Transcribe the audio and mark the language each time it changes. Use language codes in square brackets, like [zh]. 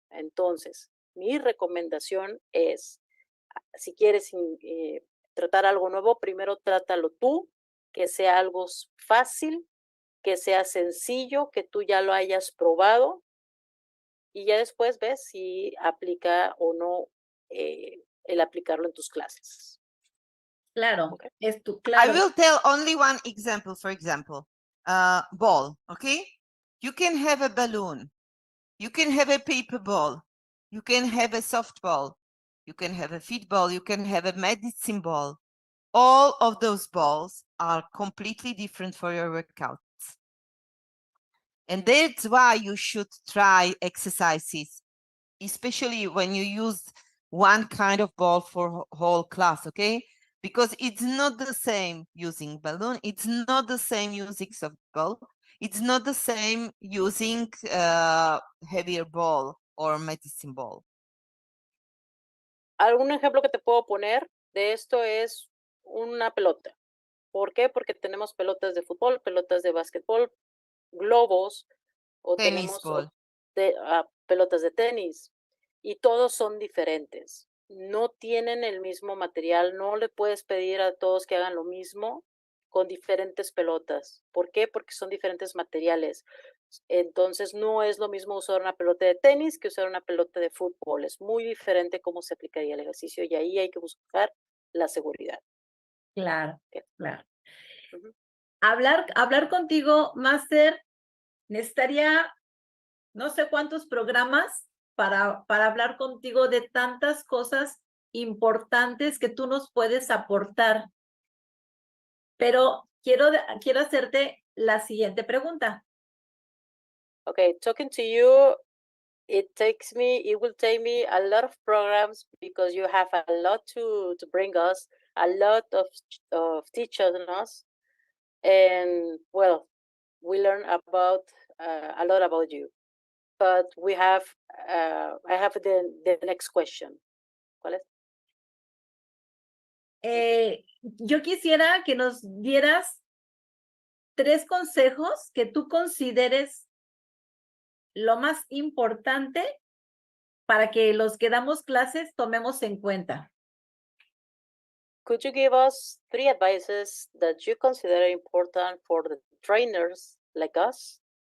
[es] Entonces, mi recomendación es, si quieres tratar algo nuevo, primero trátalo tú, que sea algo fácil, que sea sencillo, que tú ya lo hayas probado, y ya después ves si aplica o no el aplicarlo en tus clases. Claro, [en] Okay. I I will tell only one example, for example, ball, okay? You can have a balloon, you can have a paper ball, you can have a softball, you can have a football, you can have a medicine ball. All of those balls are completely different for your workouts. And that's why you should try exercises, especially when you use one kind of ball for whole class, okay? Because it's not the same using balloon, it's not the same using softball, it's not the same using heavier ball or medicine ball. [es] Algún ejemplo que te puedo poner de esto es una pelota. ¿Por qué? Porque tenemos pelotas de fútbol, pelotas de básquetbol, globos, o [en] Tennis [es] tenemos [en] ball. [es] pelotas de tenis, y todos son diferentes. No tienen el mismo material, no le puedes pedir a todos que hagan lo mismo con diferentes pelotas. ¿Por qué? Porque son diferentes materiales. Entonces, no es lo mismo usar una pelota de tenis que usar una pelota de fútbol. Es muy diferente cómo se aplicaría el ejercicio, y ahí hay que buscar la seguridad. Claro, [en] Okay. [es] claro. Uh-huh. Hablar contigo, Master, necesitaría no sé cuántos programas para hablar contigo de tantas cosas importantes que tú nos puedes aportar. Pero quiero hacerte la siguiente pregunta. [en] Okay, talking to you, it will take me a lot of programs because you have a lot to bring us, a lot of teachers on us, and well, we learn about a lot about you. But we have, I have the next question. [es] ¿Cuál es? Yo quisiera que nos dieras 3 consejos que tú consideres lo más importante para que los que damos clases tomemos en cuenta. [en] Could you give us 3 advices that you consider important for the trainers like us?